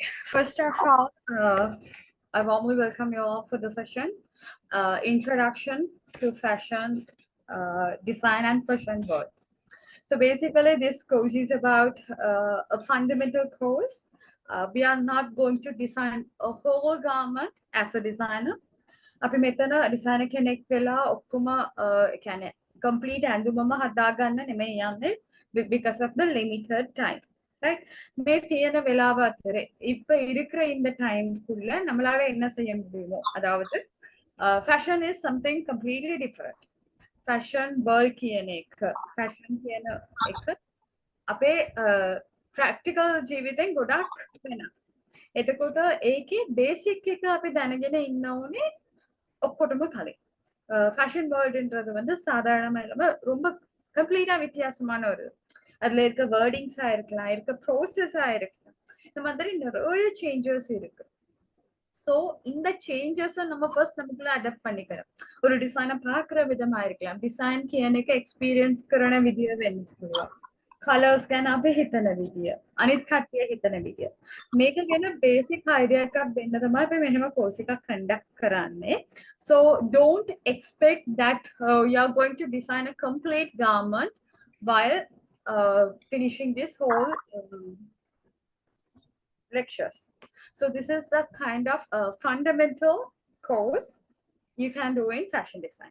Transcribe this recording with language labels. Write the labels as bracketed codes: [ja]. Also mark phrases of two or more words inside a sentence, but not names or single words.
[en] First of all, I warmly welcome you all for the session. Introduction to fashion, design and fashion world. So basically this course is about a fundamental course. We are not going to design a whole garment as a designer. [si] අපි මෙතන designer කෙනෙක් වෙලා ඔක්කොම ඒ කියන්නේ complete ඇඳුමම හදාගන්න නෙමෙයි යන්නේ [en] because of the limited time, right? [si] මේ තියෙන වෙලාව අතරේ [ta] இப்ப இருக்கிற இந்த டைம் குள்ள நம்மளால என்ன செய்ய முடியுமோ, அதாவது [en] fashion is something completely different. Fashion world [si] කියන එක, fashion කියන එක අපේ practical ජීවිතෙන් ගොඩක් වෙනස්. එතකොට ඒකේ basic එක අපි දැනගෙන ඉන්න ඕනේ ඔක්කොටම කලින්. [en] fashion world [ta] ன்றது வந்து சாதாரணமா இல்லாம ரொம்ப கம்ப்ளீட்டா வித்தியாசமான ஒரு அதுல இருக்க வேர்டிங்ஸா இருக்கலாம், இருக்க ப்ரோசஸா இருக்கலாம், இந்த மாதிரி நிறைய சேஞ்சஸ் இருக்கு. ஸோ இந்த சேஞ்சஸை நம்ம ஃபர்ஸ்ட் நமக்குள்ள அடாப்ட் பண்ணிக்கிறோம். ஒரு டிசைனை பார்க்குற விதமா இருக்கலாம், [si] டிசைன் කියන එක එක්ස්පීරියන්ස් කරන විදිය වෙන්න පුළුවන්. colors ගැන අපි හිතන විදිය අනිත් කට්ටිය හිතන විදිය මේක ගැන [en] basic idea [si] එකක් දෙන්න තමයි අපි මෙහෙම course එකක් conduct කරන්නේ. [en] So don't expect that you are going to design a complete garment while finishing this whole lectures. So this is a kind of fundamental course you can do in fashion design.